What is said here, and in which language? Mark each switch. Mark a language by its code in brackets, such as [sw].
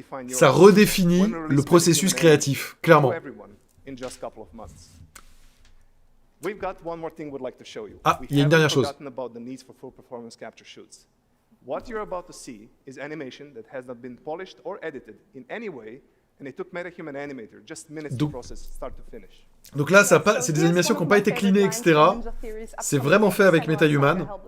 [fr] Ça redéfinit le processus créatif, clairement. Ah, il y a une dernière chose. [en] What you're about to see is animation that has not been polished or edited in any way, and it took MetaHuman Animator just minutes to process start to finish. [fr] Donc là, c'est des animations qui n'ont pas été cleanées, etc. C'est vraiment fait avec MetaHuman.